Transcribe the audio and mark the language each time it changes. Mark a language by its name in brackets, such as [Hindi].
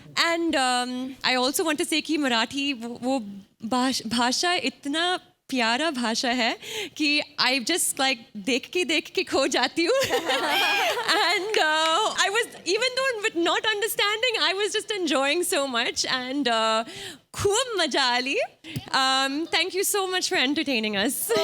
[English] And I also want to say [Hindi] कि मराठी वो भाषा इतना प्यारा भाषा है कि [English] I just like [Hindi] देख के खो जाती हूँ. [English] And I was, even though with not understanding, I was just enjoying so much. [Marathi] And खूप मजा आली. [English] Thank you so much for entertaining us.